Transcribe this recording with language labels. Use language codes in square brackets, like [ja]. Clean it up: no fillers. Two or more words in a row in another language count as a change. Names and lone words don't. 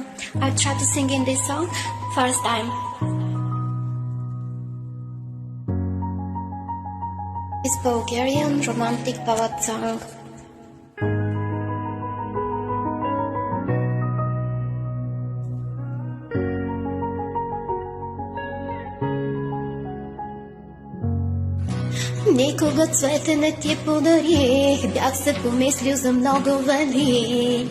[en] I tried to sing in this song first time. It's Bulgarian romantic ballad song. [bg] Никога цвете не ти подарих, бях се помислил за много велик.